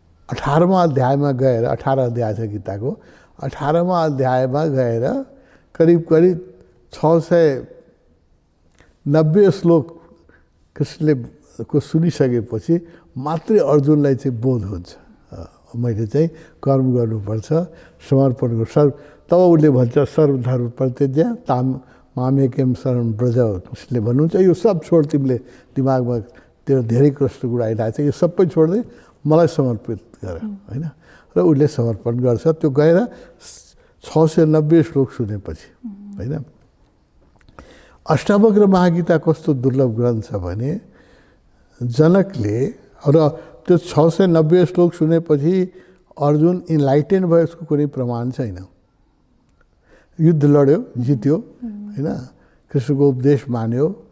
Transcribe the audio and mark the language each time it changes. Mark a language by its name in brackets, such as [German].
[Nepali] 18वां अध्यायमा गएर, 18 अध्याय छ गीताको, 18वां अध्यायमा गएर करिब 690 श्लोक कृष्णले को सुनिसकेपछि मात्रै अर्जुनलाई चाहिँ बोध हुन्छ, मैले चाहिँ कर्म गर्नुपर्छ, समर्पण गर्छ। तब उसले भन्छ [Sanskrit] सर्वधर्म परित्यज्य मामेकं शरणं व्रज। [Nepali] उसले भन्नुहुन्छ यो सब छोड, तिमीले दिमागमा तेरो धेरै कष्ट गुडाइरहेको छ, यो सबै छोड्दै मलाई समर्पित गर हैन। र उसले समर्पण गर्छ। त्यो गएर 690 श्लोक सुनेपछि हैन। अष्टावक्र महागीता कस्तो दुर्लभ ग्रन्थ छ भने, जनकले र त्यो 690 श्लोक सुनेपछि अर्जुन इन्लाइटेन भयो, यसको कुनै प्रमाण छैन। युद्ध लड्यो, जित्यो हैन, कृष्णको उपदेश मान्यो,